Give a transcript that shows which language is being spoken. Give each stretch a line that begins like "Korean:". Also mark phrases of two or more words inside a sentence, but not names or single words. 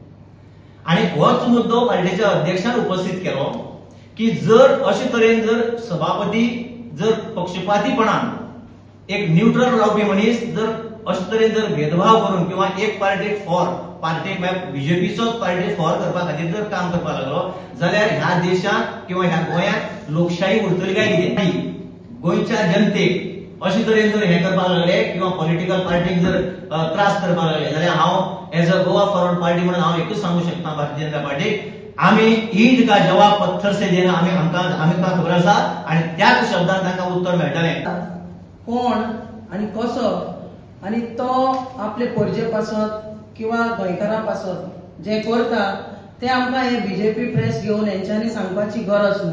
Konkani: आणि होच मुद्दो पार्टीच्या अध्यक्षान उपस्थित केलो की जर अशे तरेन जर सभापती जर पक्षपातीपणान एक न्यूट्रल रावपी मनीस जर अशे तरेन जर भेदभाव करून किंवा एक पार्टीक
English: for party
Konkani: बीजेपीचोच
English: party for
Konkani: करपा खातीर जर काम करपाक लागलो जाल्यार ह्या देशात किंवा ह्या गोंयांत लोकशाही उरतली काय कितें? गोंयच्या जनतेक अशे तरेन जर हे करपाक लागले किंवा
English: political party
Konkani: जर त्रास करपाक लागले जाल्यार हांव
English: as a
Konkani: गोवा फॉरवर्ड पार्टी म्हणून हांव एकूच सांगू शकता भारतीय जनता पार्टीक, आमी
Hindi: ईद का जवाब पत्थर से देना
Konkani: आमकां खबर आसा आणि त्याच शब्दांत तांकां उत्तर मेळटलें. कोण आणि कसो आणि तो आपले परजे पासत किंवा गोंयकारां पासत जे करता ते आमकां हे बीजेपी प्रेस घेवन हेंच्यांनी सांगपाची गरज ना.